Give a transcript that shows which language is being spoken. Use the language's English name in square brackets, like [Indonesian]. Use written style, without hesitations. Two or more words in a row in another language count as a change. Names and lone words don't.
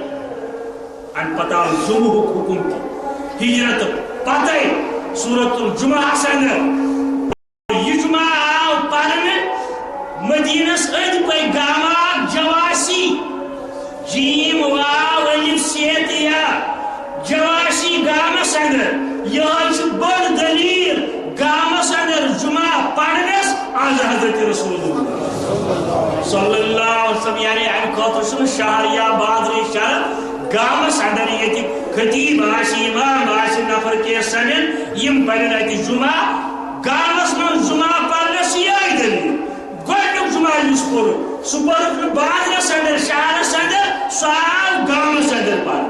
[Kashmiri] امہِ پتہٕ آو جمعہُک حُکم تہِ ہجرت پتے سورۃ الجمعہس اندر یہ جمعہ آو پرنہٕ مدینس أنٛدۍ پٔکۍ گامہٕ اکھ جواسی جیم واو الف سیت یا جواسی گامس اندر. یہے چھُ بٔڑ دلیٖل گامس اندر جمعہ پرنس آز حضرت [Arabic] رسول اللہ صلی اللہ علیہ وسلم. [Kashmiri] یعنی امہِ خٲطرٕ چھُنہٕ شہر یا بازرٕچ شرط گامس اندر ییٚتہِ خطیب آسہِ امام آسہِ نفر کینٛہہ سمن یِم پرن اتہِ جمعہ گامس منٛز جمعہ پرنس یہے دلیٖل. گۄڈنیُک جمعہ یُس کوٚرُکھ سُہ کوٚرُکھ نہٕ بازرس اندر شہرس اندر سُہ آو گامس اندر پرنہٕ.